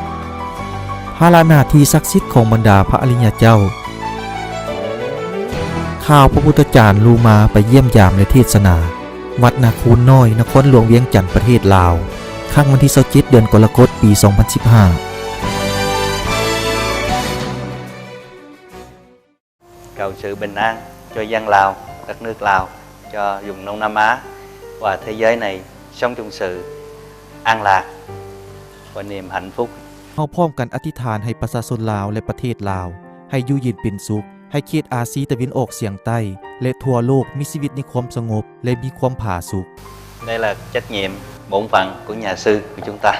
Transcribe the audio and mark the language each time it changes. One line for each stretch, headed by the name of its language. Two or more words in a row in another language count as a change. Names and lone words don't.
Lao: ພາລະໜ້າທີ່ສັກສິດຂອງບັນດາພະອະລິຍະເຈົ້າຂ່າວພະພຸດທະຈານລູມາໄປຢ້ຽມຢາມແລະເທດສະໜາວັດນາຄູນນ້ອຍນະຄອນຫຼວງວຽງຈັນປະເທດລາວຄັ້ງວັນທີ27ເດືອນກໍລະກົດປີ 2015
Vietnamese: cầu sự bình an cho dân Lào, đất nước Lào, cho vùng Đông Nam Á và thế giới này sống trong sự an lạc và niềm hạnh phúc.
Lao: ເຮົາພ້ອມກັນອະທິຖານໃຫ້ປະຊາຊົນລາວແລະປະເທດລາວໃຫ້ຢູ່ເຢັນເປັນສຸກໃຫ້ເຂດອາຊີຕາເວັນອອກສ່ຽງໃຕ້ແລະທົ່ວໂລກມີຊີວິດໃນຄວາມສະຫງົບແລະມີຄວາມຜາສຸກ
Vietnamese: Đây là trách nhiệm, bổn phận của nhà sư của chúng ta.